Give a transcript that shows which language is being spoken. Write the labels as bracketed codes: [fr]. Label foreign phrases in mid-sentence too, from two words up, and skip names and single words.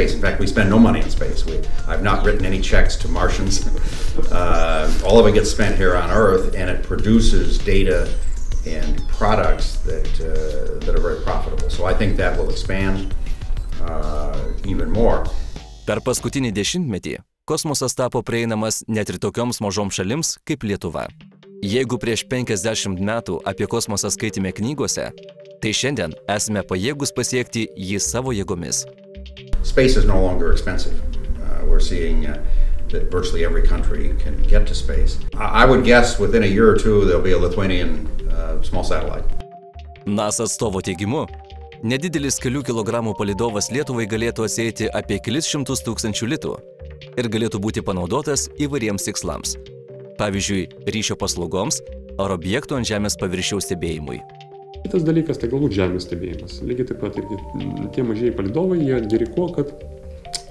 [en] In fact, we spend no money in space. I've not written any checks to Martians. All of it gets spent here on Earth, and it produces data and products that are very profitable. So I think that will expand even more. [lt] Per paskutinį dešimtmetį kosmosas tapo prieinamas net ir tokioms mažoms šalims kaip Lietuva. Jeigu prieš 50 metų apie kosmosą skaitėme knygose, tai šiandien esame pajėgus pasiekti jį savo jėgomis. [en] Space is no longer expensive. We're seeing that virtually every country can get to space. I would guess within a year or two there'll be a Lithuanian small satellite. [lt] NASA atstovo teigimu, nedidelis kelių kilogramų palydovas Lietuvai galėtų atsieiti apie kelis šimtus tūkstančių litų ir galėtų būti panaudotas įvairiems tikslams. Pavyzdžiui, ryšio paslaugoms ar objektų ant Žemės paviršiaus stebėjimui. Kitas dalykas, tai galbūt Žemės stebėjimas. Lygiai taip pat irgi tie mažieji palydovai, jie geri kuo, kad